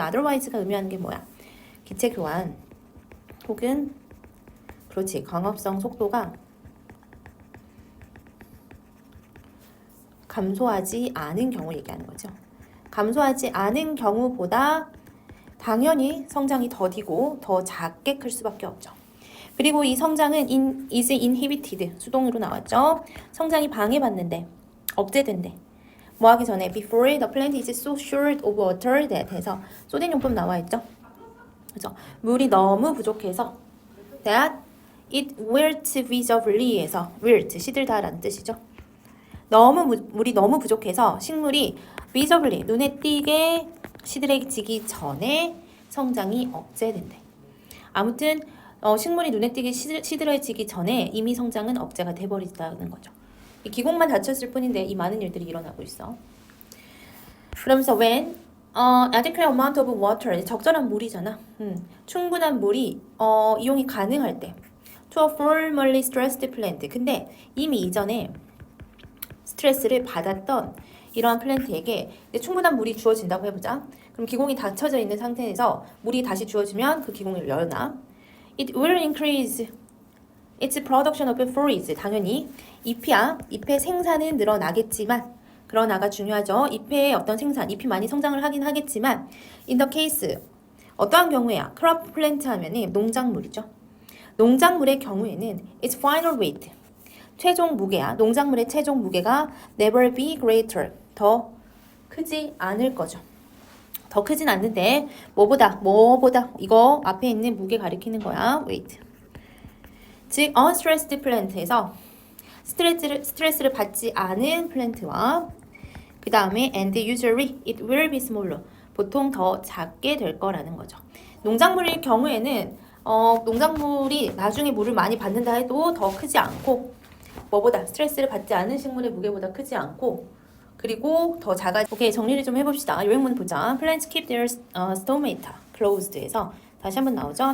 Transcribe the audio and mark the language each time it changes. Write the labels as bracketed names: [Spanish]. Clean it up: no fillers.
[Korean] 이 otherwise가 의미하는 게 뭐야? 기체 교환 혹은 그렇지 광합성 속도가 감소하지 않은 경우 얘기하는 거죠. 감소하지 않은 경우보다 당연히 성장이 더디고 더 작게 클 수밖에 없죠. 그리고 이 성장은 [English] is inhibited [Korean] 수동으로 나왔죠. 성장이 방해받는데 억제된대. 뭐 하기 전에 [English] before the plant is so short of water that [Korean] 해서 소된 용법 나와 있죠. 그죠? 물이 너무 부족해서 [English] that it wilt visibly [Korean] 해서 wilt 시들다라는 뜻이죠. 물이 너무 부족해서 식물이 visibly 눈에 띄게 시들해지기 전에 성장이 억제된대. 아무튼 식물이 눈에 띄게 시들해지기 전에 이미 성장은 억제가 돼버린다는 거죠. 기공만 닫혔을 뿐인데 이 많은 일들이 일어나고 있어. 그러면서 [English] when adequate amount of water [Korean] 적절한 물이잖아. 충분한 물이 이용이 가능할 때 [English] to a formerly stressed plant. [Korean] 근데 이미 이전에 스트레스를 받았던 이러한 플랜트에게 충분한 물이 주어진다고 해보자. 그럼 기공이 닫혀져 있는 상태에서 물이 다시 주어지면 그 기공을 열나. [English] It will increase its production of fruits. [Korean] 당연히 잎의 생산은 늘어나겠지만 그러나가 중요하죠. 잎의 어떤 생산, 잎이 많이 성장을 하긴 하겠지만 [English] in the case [Korean] 어떠한 경우에야 crop plant 하면은 농작물이죠. 농작물의 경우에는 [English] its final weight [Korean] 최종 무게야. 농작물의 최종 무게가 [English] never be greater [Korean] 더 크지 않을 거죠. 더 크진 않는데 뭐보다 이거 앞에 있는 무게 가리키는 거야. weight. 즉 unstressed plant에서 스트레스를 받지 않은 플랜트와 그 다음에 [English] and usually it will be smaller [Korean] 보통 더 작게 될 거라는 거죠. 농작물의 경우에는 농작물이 나중에 물을 많이 받는다 해도 더 크지 않고 뭐보다 스트레스를 받지 않은 식물의 무게보다 크지 않고 그리고 더 작아. 오케이 정리를 좀 해봅시다. 요행문 보자. [English] Plants keep their stomata closed [Korean] 에서 다시 한번 나오죠.